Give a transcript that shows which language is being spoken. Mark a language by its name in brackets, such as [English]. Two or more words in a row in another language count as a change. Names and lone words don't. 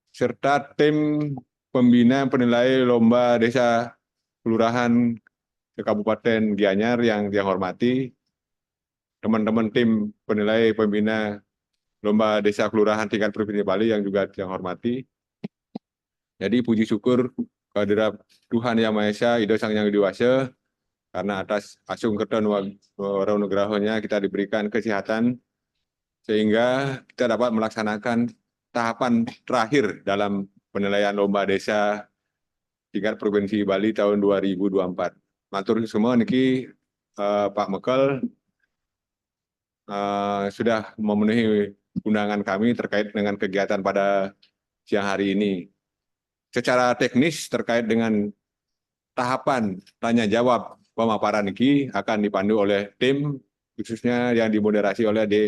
[Indonesian] serta tim pembina penilai lomba desa kelurahan Kabupaten Gianyar yang dia hormati, teman-teman tim penilai pembina lomba desa kelurahan tingkat Provinsi Bali yang juga yang hormati. Jadi puji syukur kehadirat Tuhan Yang Maha Esa, Ida Sang Yang Widi, karena atas [Balinese] asung kerta nugrahonya [Indonesian] kita diberikan kesehatan sehingga kita dapat melaksanakan tahapan terakhir dalam penilaian lomba desa tingkat Provinsi Bali tahun 2024. Matur semua niki Pak Mekel sudah memenuhi undangan kami terkait dengan kegiatan pada siang hari ini. Secara teknis terkait dengan tahapan tanya jawab pemaparan niki akan dipandu oleh tim khususnya yang dimoderasi oleh D.